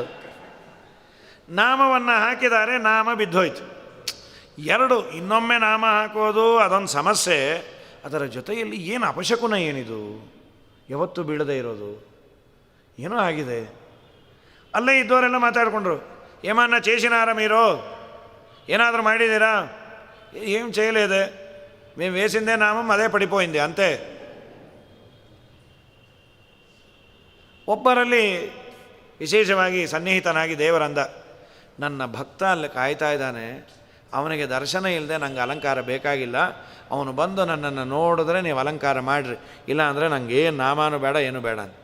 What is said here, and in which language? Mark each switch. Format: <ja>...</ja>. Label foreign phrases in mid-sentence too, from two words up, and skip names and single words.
<kn>ನಾಮವನ್ನು ಹಾಕಿದ್ದಾರೆ, ನಾಮ ಬಿದ್ದೋಯ್ತು. 2 ಇನ್ನೊಮ್ಮೆ ನಾಮ ಹಾಕೋದು ಅದೊಂದು ಸಮಸ್ಯೆ. ಅದರ ಜೊತೆಯಲ್ಲಿ ಏನು ಅಪಶಕುನ ಏನಿದು, ಯಾವತ್ತೂ ಬೀಳದೇ ಇರೋದು ಏನೋ ಆಗಿದೆ. ಅಲ್ಲೇ ಇದ್ದವರೆಲ್ಲ ಮಾತಾಡಿಕೊಂಡ್ರು,</kn> <te>ఏమన్నా చేసినారా మీరు,</te> <kn>ಏನಾದರೂ ಮಾಡಿದ್ದೀರಾ?</kn> <te>ఏం చేయలేదే, మేము వేసిందే నామం అదే పడిపోయింది అంతే.</te> <kn>ಒಬ್ಬರಲ್ಲಿ ವಿಶೇಷವಾಗಿ ಸನ್ನಿಹಿತನಾಗಿ ದೇವರಂದ, ನನ್ನ ಭಕ್ತ ಅಲ್ಲಿ ಕಾಯ್ತಾ ಇದ್ದಾನೆ, ಅವನಿಗೆ ದರ್ಶನ ಇಲ್ಲದೆ ನಂಗೆ ಅಲಂಕಾರ ಬೇಕಾಗಿಲ್ಲ, ಅವನು ಬಂದು ನನ್ನನ್ನು ನೋಡಿದ್ರೆ ನೀವು ಅಲಂಕಾರ ಮಾಡಿರಿ, ಇಲ್ಲ ಅಂದರೆ ನನಗೆ ಏನು ನಾಮಾನು ಬೇಡ ಏನು ಬೇಡ ಅಂತ.</kn>